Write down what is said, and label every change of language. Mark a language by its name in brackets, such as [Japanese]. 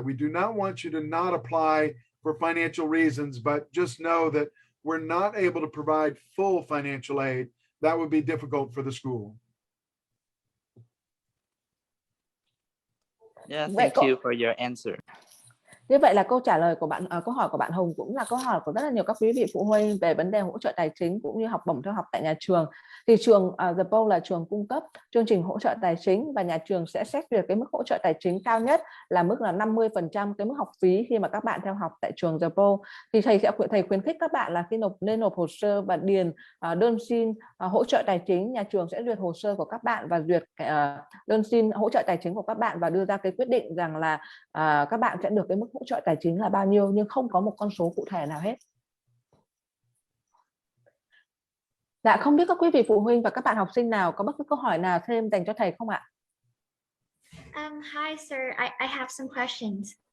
[English] We do not want you to not apply for financial reasons, but just know that we're not able to provide full financial aid. That would be difficult for the school. Yeah, thank you for your answer. [Vietnamese] Như vậy là câu trả lời của bạn, câu hỏi của bạn Hùng cũng là câu hỏi của rất là nhiều các quý vị phụ huynh về vấn đề hỗ trợ tài chính cũng như học bổng theo học tại nhà trường. Thì trường The Bolles là trường cung cấp chương trình hỗ trợ tài chính và nhà trường sẽ xét duyệt cái mức hỗ trợ tài chính cao nhất là mức là 50% cái mức học phí khi mà các bạn theo học tại trường The Bolles. Thì thầy khuyến khích các bạn là khi nên nộp hồ sơ và điền đơn xin hỗ trợ tài chính, nhà trường sẽ duyệt hồ sơ của các bạn và duyệt đơn xin hỗ trợ tài chính của các bạn và đưa ra cái quyết định rằng là các bạn sẽ được cái mức hỗ trợ tài chính là bao nhiêu, nhưng không có một con số cụ thể nào hết. Dạ, không biết các quý vị phụ huynh và các bạn học sinh nào có bất cứ câu hỏi nào thêm dành cho thầy không ạ? [English] Hi sir, I have some questions.